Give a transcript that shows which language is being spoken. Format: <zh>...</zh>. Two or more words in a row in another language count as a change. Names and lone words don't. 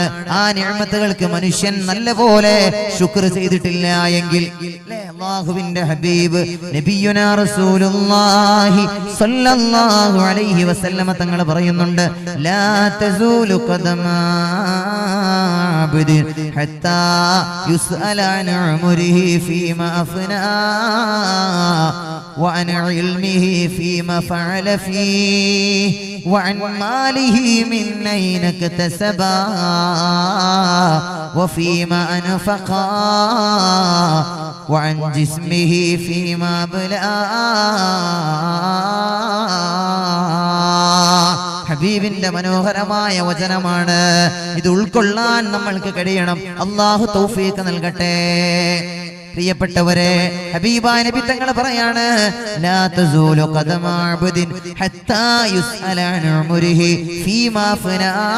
<ml>ആ നിഅമത്തുകൾക്ക് മനുഷ്യൻ നല്ലപോലെ ശുക്ർ ചെയ്തിട്ടില്ല എങ്കിൽ, അല്ലാഹുവിന്റെ ഹബീബ്</ml> <ar>نبينا رسول الله صلى الله عليه وسلم</ar> <ml>തങ്ങൾ പറയുന്നുണ്ട്,</ml> <ar>لا تزول قدما عبد حتى يسأل عن عمره فيما أفنى وعن علمه فيما فعل فيه وعن ماله من أين اكتسبا وفيما أنفقا وعن جسمه فيما بلى.</ar> <ml>ഹബീബിന്റെ മനോഹരമായ വചനമാണ് ഇത്. ഉൾക്കൊള്ളാൻ നമ്മൾക്ക് കഴിയണം. അല്ലാഹു തൗഫീഖ് നൽകട്ടെ. പ്രിയപ്പെട്ടവരെ, ഹബീബായ നബി തങ്ങൾ പറയാണ്,</ml> <ar>لا تزول قدم عبد حتى يسأل عن عمره فيما فنى.</ar>